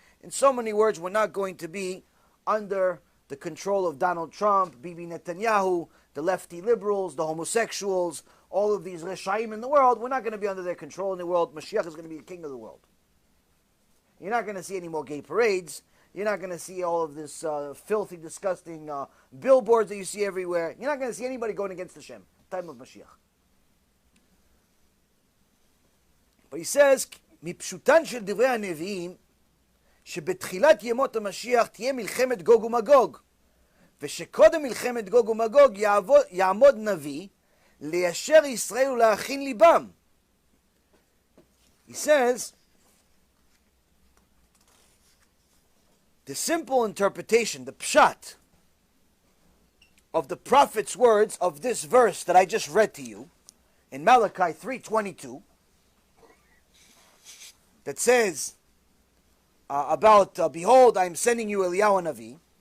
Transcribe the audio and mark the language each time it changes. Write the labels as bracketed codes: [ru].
[en] In so many words, we're not going to be under the control of Donald Trump, Bibi Netanyahu, the lefty liberals, the homosexuals, all of these Reshaim in the world. We're not going to be under their control in the world. Mashiach is going to be the king of the world. You're not going to see any more gay parades. You're not going to see all of this filthy, disgusting billboards that you see everywhere. You're not going to see anybody going against Hashem. Time of Mashiach. [he] But he says, מפשוטן של דברי הנביאים, שבתחילת ימות המשיח תהיה מלחמת גוג ומגוג, ושקודם מלחמת גוג ומגוג יעמוד נביא, ליישר ישראל ולהכין ליבם. [en] He says, the simple interpretation, the pshat, of the prophet's words of this verse that I just read to you, in Malachi 3:22, that says about, behold, I am sending you Eliyahu HaNavi.